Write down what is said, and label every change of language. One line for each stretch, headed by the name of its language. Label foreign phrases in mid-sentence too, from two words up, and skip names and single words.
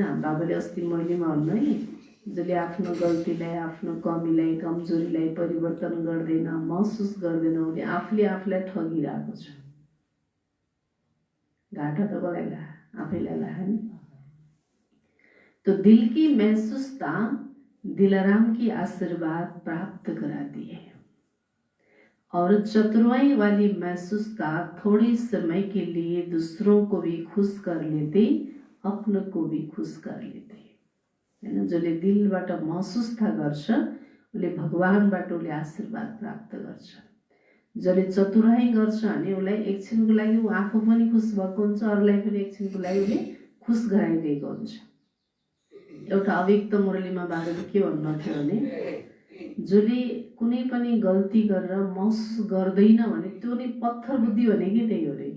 Nepali: बाबाले अस्ति महिलेमा भन्नु है, जसले आफ्नो गल्तीलाई, आफ्नो कमीलाई, कमजोरीलाई परिवर्तन गर्दैन, महसुस गर्दैन, उसले आफूले आफूलाई ठगिरहेको छ। घाटा त कसलाई आफैलाई लाग्यो नि।
Hindi: तो दिल की महसूसता दिलाराम की आशीर्वाद प्राप्त कराती है और चतुराई वाली महसूसता थोड़े समय के लिए दूसरों को भी खुश कर लेते, अपनों को भी खुश कर लेते हैन।
Nepali: जसले दिलबाट महसुसता गर्छ उसले भगवानबाट उसले आशीर्वाद प्राप्त गर्छ। जसले चतुराई गर्छ भने उसलाई एकछिनको लागि ऊ आफू पनि खुश भएको हुन्छ, अरूलाई पनि एकछिनको लागि उसले खुश गराइदिएको हुन्छ। एउटा अव्यक्त मुरलीमा बाबाले के भन्नुहुन्थ्यो भने, जसले कुनै पनि गल्ती गरेर महसुस गर्दैन भने त्यो नि पत्थर बुद्धि भनेकै त्यही हो रे।